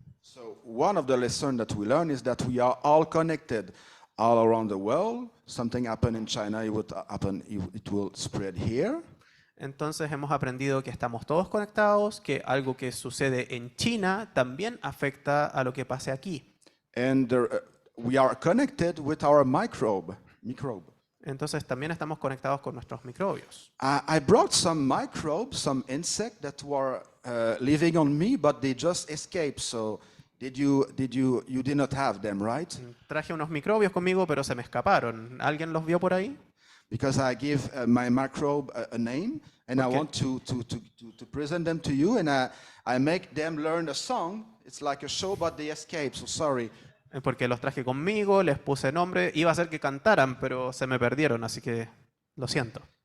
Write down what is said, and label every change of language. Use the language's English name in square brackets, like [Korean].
[English] So one of the lessons that we learn is that we are all connected all around the world. Something happened in China, it will spread here. [Spanish] Entonces hemos aprendido que estamos todos conectados, que algo que sucede en China también afecta a lo que pase aquí. [English] And we are connected with our microbe. [Spanish] Entonces también estamos conectados con nuestros microbios. [English] I brought some microbes, some insects that were living on me, but they just escaped. So you did not have them, right? [Spanish] Traje unos microbios conmigo, pero se me escaparon. ¿Alguien los vio por ahí? [English] Because I give my microbe a name, and I want to present them to you, and I make them learn a song. It's like a show, but they escape. So sorry. [Spanish] Porque los traje conmigo, les puse nombre, iba a ser que cantaran, pero se me perdieron, así que lo siento.